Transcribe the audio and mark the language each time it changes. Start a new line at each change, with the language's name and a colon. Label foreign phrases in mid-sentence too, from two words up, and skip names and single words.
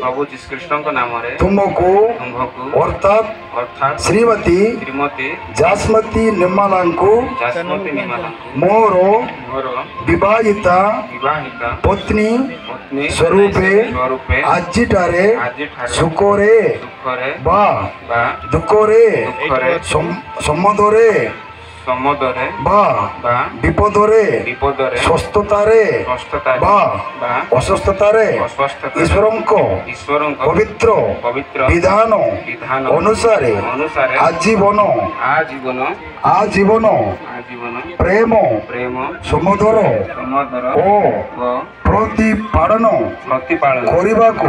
Odia: ତୁମକୁ ଅର୍ଥାତ୍ ଶ୍ରୀମତୀ ଜାସ୍ମତୀ ନିର୍ମଳାଙ୍କୁ ମୋର ବିବାହିତା ପତ୍ନୀ ସ୍ୱରୂପେ ଆଜିଠାରେ ସୁଖରେ ବା ଦୁଃଖରେ সম্মদরে সমদরে বা বা বিপদরে বিপদরে সুস্থতারে সুস্থতারে বা বা অসুস্থতারে অস্বস্থতাରେ ଈଶ୍ୱରଙ୍କ ଈଶ୍ୱରଙ୍କ ପବିତ୍ର ପବିତ୍ର ବିଧାନ ବିଧାନ ଅନୁସାରେ ଅନୁସାରେ ଆଜୀବନ ଆଜୀବନ ଆଜୀବନ ଆଜୀବନ ପ୍ରେମ ପ୍ରେମ ସମୁଦର ସମଦର ଓ ଓ ପ୍ରତିପାଳନ ପ୍ରତିପାଳନ କରିବାକୁ